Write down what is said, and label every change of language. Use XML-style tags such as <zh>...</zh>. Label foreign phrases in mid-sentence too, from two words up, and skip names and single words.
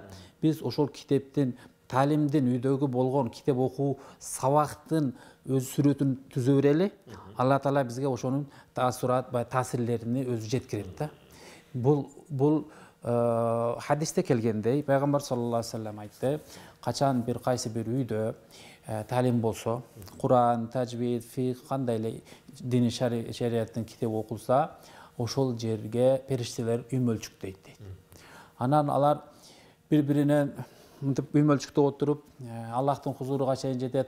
<ky>Биз ошол китептин талимдин үйдөгү болгон китеп окуу сабактын өз сүрөтүн түзө берели. Алла Таала бизге ошонун таасирлерини өзү жеткирет да. Бул хадисте келгендей, пайгамбар</ky> <ar>صلى الله عليه وسلم</ar> <ky>айтты, качан бир кайсы бир үйдө талим болсо, Куран, тажвид, фикх, кандай эле дини шариаттын китеби окулса, ошол жерге периштелер үймөлчүктөйт дейт. Анан алар бири-биринен мынтип үймөлчүктө отуруп, Аллахтын хузуруга чейин жетет.</ky>